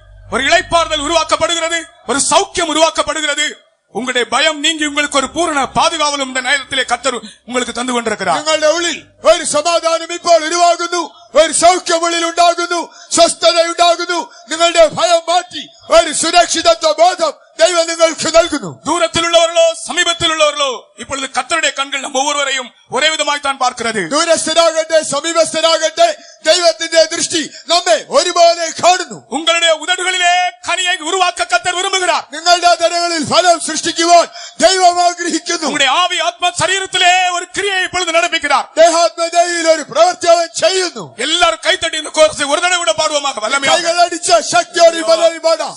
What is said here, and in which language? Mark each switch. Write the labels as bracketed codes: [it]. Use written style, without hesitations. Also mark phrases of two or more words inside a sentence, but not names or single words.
[ta] ஒரு இளைப்பாறுதல் உருவாக்கப்படுகிறது, ஒரு சௌக்கியம் உருவாக்கப்படுகிறது. உங்களுடைய பயம் நீங்கி உங்களுக்கு ஒரு பூரண பாதுகாவலும் இந்த நேரத்திலே கர்த்தர் உங்களுக்கு தந்து கொண்டிருக்கிறார். [ml] നിങ്ങളുടെ ഉള്ളിൽ ഒരു സമാധാനം ഇപ്പോൾ ഉരുവാകുന്നു, ഒരു സൗഖ്യം ഉള്ളിൽ ഉണ്ടാകുന്നു, സ്വസ്ഥത ഉണ്ടാകുന്നു. നിങ്ങളുടെ ഭയം മാറ്റി ഒരു സുരക്ഷിതത്വ ബോധം ദൈവം നിങ്ങൾക്ക് നൽകുന്നു. [ta] தூரத்திலுள்ளவர்களோ சமீபத்திலுள்ளவர்களோ இப்பொழுது கர்த்தருடைய கண்கள் நம்ம ஒவ்வொருவரையும் ஒரே விதமாய் தான் பார்க்கிறது. [ml] ദൂരസ്ഥരാകട്ടെ സമീപസ്ഥരാകട്ടെ ദൈവത്തിന്റെ ദൃഷ്ടി നമ്മെ ഒരുപോലെ കാണുന്നു. [ta] உங்களுடைய உதடுகளிலே கனியை உருவாக்க கர்த்தர் விரும்புகிறார். [ml] നിങ്ങളുടെ അതരങ്ങളിൽ ഫലം സൃഷ്ടിക്കുവാൻ ദൈവം ആഗ്രഹിക്കുന്നു. [ta] உங்களுடைய ஆவி ஆத்மா சரீரத்திலே ஒரு கிரியை இப்பொழுது நடப்பிக்கிறார். [ml] ദേഹാത്മതയിൽ ഒരു പ്രവൃത്തി അവൻ ചെയ്യുന്നു. [ta] எல்லாரும் கைத்தட்டி இந்த கோரஸை ஒரு தடவை கூட பாடுவோமாக வல்லமையாக. [ml] കൈകളടിച്ച ശക്തിയോടെ ബലമായി പാടാം.